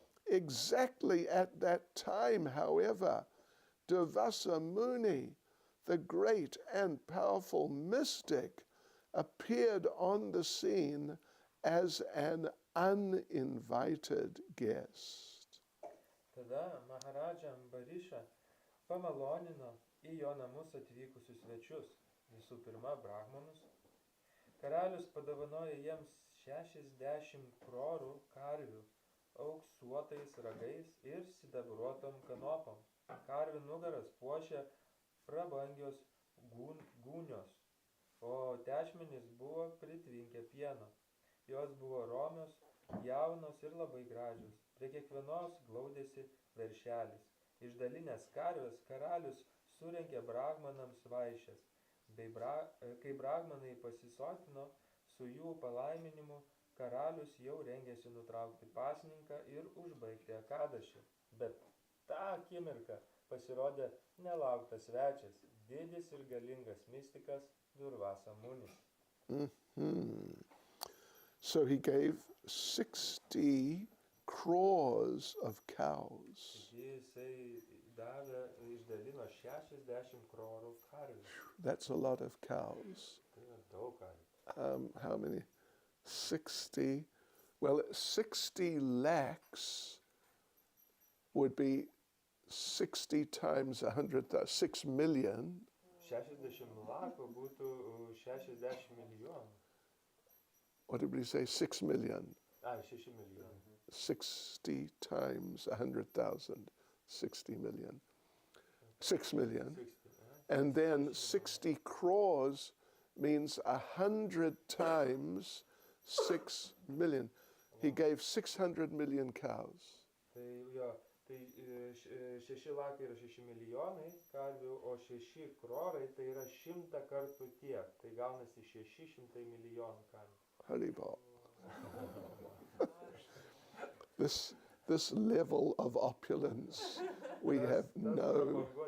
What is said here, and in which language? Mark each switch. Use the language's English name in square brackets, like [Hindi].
[English] Exactly at that time, however, Durvasa Muni, the great and powerful mystic, appeared on the scene as an uninvited guest. [Lithuanian] Tada Maharaja Ambarisha pamalonino į jo namus atvykusius svečius, visų pirma brahmanus. Karalius padovanojo jiems 60 krorų karvių, auksuotais ragais ir sidabruotom kanopom. Karvių nugaras puošė prabangios gūnios, o tešmenys buvo pritvinkę pieno. Jos buvo romios, jaunos ir labai gražios. Prie kiekvienos glaudėsi veršelis. Išdalinęs karves karalius surengė brahmanams vaišes. Kai brahmanai pasisotino, su jų palaiminimu karalius jau rengėsi nutraukti pasninką ir užbaigti Ekadašį. Bet tą akimirką pasirodė nelauktas svečias, didis ir galingas mystikas Durvasa Muni. [English] So he gave 60 crores of cows. [Lithuanian] Jisai davė, išdalino 60 krorų karvių. [English] That's a lot of cows. [Lithuanian] Tai yra daug karvių. [English] How many? 60. Well, 60 lakhs would be 60 times 100, 6 million. [Lithuanian] 60 lakų būtų 60 milijonų. [English] What did we say? 6 million. [Lithuanian] 6 milijonų. [English] 60 times 100,000. 60 million. 6 million. 60, And then 60 crores means 100 times 6 million. He gave 600 million cows. [Lithuanian] Tai jo, tai 6 lakai yra 6 milijonai karvių, o 6 krorai tai yra 100 kartų tiek. Tai gaunasi 600 milijonų karvių. [Sanskrit] Haribol. [English] This level of opulence we have no.